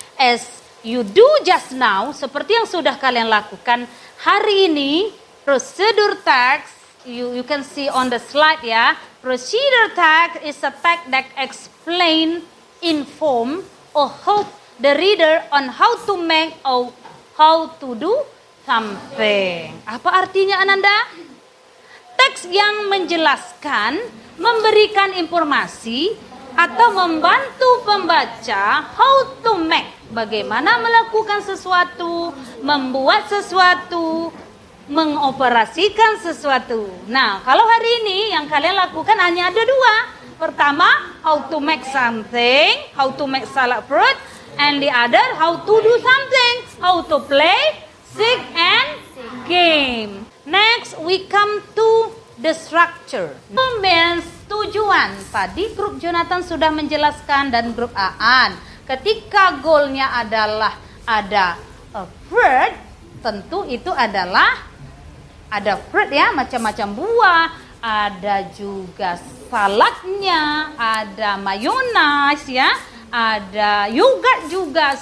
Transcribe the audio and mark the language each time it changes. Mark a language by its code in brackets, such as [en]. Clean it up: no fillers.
[en] As you do just now, [id] seperti yang sudah kalian lakukan hari ini, [en] procedure text, you can see on the slide, ya. Procedure text is a text that explain, inform, or help the reader on how to make or how to do something. [id] Apa artinya, Ananda? Teks yang menjelaskan, memberikan informasi, atau membantu pembaca [en] how to make, [id] bagaimana melakukan sesuatu, membuat sesuatu, mengoperasikan sesuatu. Nah, kalau hari ini yang kalian lakukan hanya ada 2. [en] Pertama, how to make something, how to make salad fruit, and the other, how to do something, how to play, seek, and game. Next, we come to the structure. [id] Means tujuan. Tadi grup Jonathan sudah menjelaskan dan grup Aan. Ketika goalnya adalah ada fruit, tentu itu adalah ada fruit, ya, macam-macam buah, ada juga saladnya, ada mayonnaise, ya, ada yogurt juga.